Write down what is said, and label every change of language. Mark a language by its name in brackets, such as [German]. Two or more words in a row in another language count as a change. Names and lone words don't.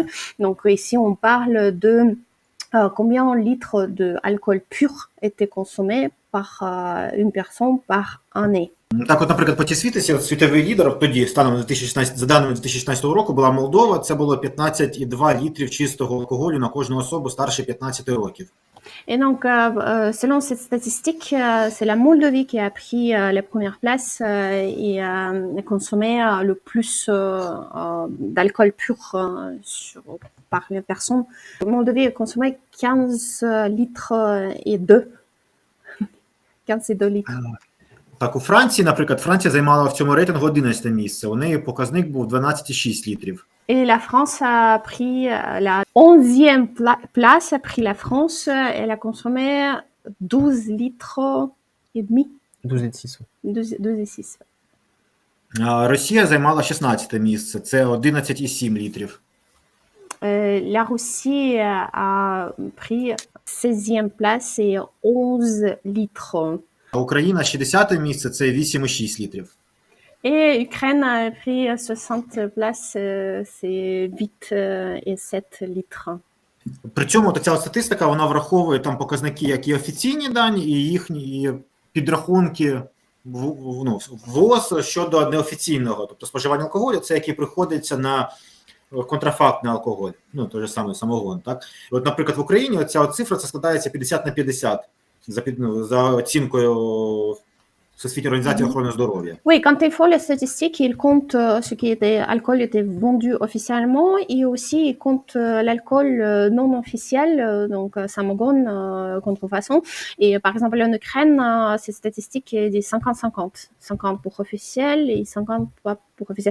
[French] Donc ici, on parle de combien de litres d'alcool pur étaient consommés par une personne par année. [Ukrainian] Так, от, наприклад, по Тісвітесі, світовий лідер тоді, станом на 2016, за даними 2016 року, була Молдова. Це було 15,2 літрів чистого алкоголю на кожну особу старше 15 років. [French] Et donc, selon cette statistique, c'est la Moldavie qui a pris les premières places et a consommé le plus d'alcool pur par les personnes. La Moldavie a consommé 15 litres et 2. 15 et 2 litres. [Ukrainian] Так, у Франції, наприклад, Франція займала в цьому рейтингу 11 місце. У неї показник був 12,6 літрів. [French] Et la France a pris la 11e place, a pris la France, elle a consommé 12 litres et demi. 12,6. 12,6. [Ukrainian] Росія займала 16 місце, це 11,7 літрів. [French] La Russie a pris 16e place et 11 litres. [Ukrainian] А Україна 60 місце, це 8,6 літрів. [French] Et Ukraine a pris 60 place, c'est 8 et 7 litres. [Ukrainian] При цьому ця статистика, вона враховує там показники, як і офіційні дані, і їхні підрахунки ВОЗ щодо неофіційного, тобто споживання алкоголю, це який приходиться на контрафактний алкоголь, той же самий самогон, так? От, наприклад, в Україні ця цифра це складається 50/50 за оцінкою Всесвітньої організації охорони здоров'я. [French] Oui, quand il faut les statistiques, il compte ce qui était alcool était vendu officiellement et aussi il compte l'alcool non officiel, donc samogon, contrefaçon. Et par exemple en Ukraine, ces statistiques est des 50-50, 50 pour officiel et 50 pas pour officiel.